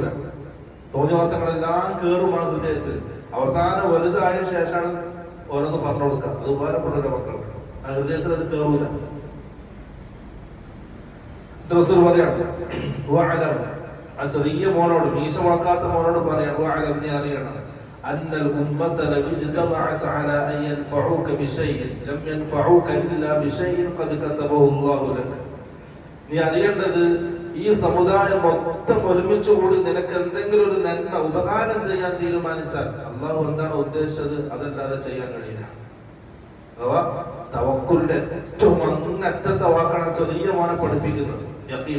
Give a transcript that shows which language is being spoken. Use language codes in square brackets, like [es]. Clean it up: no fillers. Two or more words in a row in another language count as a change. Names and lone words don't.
[ml] തോന്നിവാസങ്ങളെല്ലാം കേറും ആ ഹൃദയത്തിൽ. അവസാനം വലുതായ ശേഷമാണ് ഓരോന്ന് പറഞ്ഞു കൊടുക്കുക. അത് ഉപകാരപ്പെടുന്ന മക്കൾക്ക് ആ ഹൃദയത്തിൽ അത് കേറൂല. റസൂൽ പറയാണ്, ആ ചെറിയ മോനോട്, മീശ വളക്കാത്ത മോനോട് പറയാണ്, നീ അറിയണം, [ar] أن الأمة لو اجتمعت على أن ينفعوك بشيء لم ينفعوك إلا بشيء قد كتبه الله لك. [ml] നീ അറിയേണ്ടത്, ഈ സമുദായം മൊത്തം ഒരുമിച്ച് കൂടി നിനക്ക് എന്തെങ്കിലും ഒരു നന്മ ഉപകാരം ചെയ്യാൻ തീരുമാനിച്ചാൽ അള്ളാഹു എന്താണ് ഉദ്ദേശിച്ചത് അതല്ലാതെ ചെയ്യാൻ കഴിയില്ല. അഥവാ തവക്കുലിന്റെ ഏറ്റവും അങ്ങറ്റത്തെ വാക്കാണ് ചെറിയ മോനെ പഠിപ്പിക്കുന്നത്, യഖീൻ.